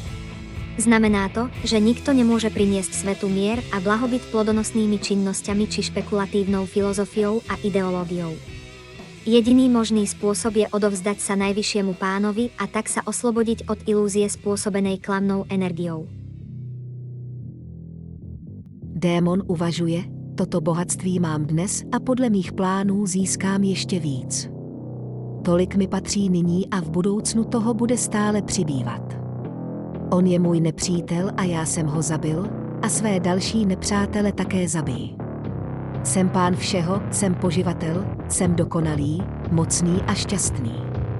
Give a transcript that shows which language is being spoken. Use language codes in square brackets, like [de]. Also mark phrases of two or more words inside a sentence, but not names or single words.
[sk] Znamená to, že nikto nemôže priniesť svetu mier a blahobyt plodonosnými činnosťami či špekulatívnou filozofiou a ideológiou. Jediný možný spôsob je odovzdať sa najvyššiemu Pánovi a tak sa oslobodiť od ilúzie spôsobenej klamnou energiou. [cs] Démon uvažuje, toto bohatství mám dnes a podle mých plánů získám ještě víc. Tolik mi patří nyní a v budoucnu toho bude stále přibývat. On je můj nepřítel a já jsem ho zabil, a své další nepřátele také zabij. Jsem Pán všeho, jsem poživatel, jsem dokonalý, mocný a šťastný.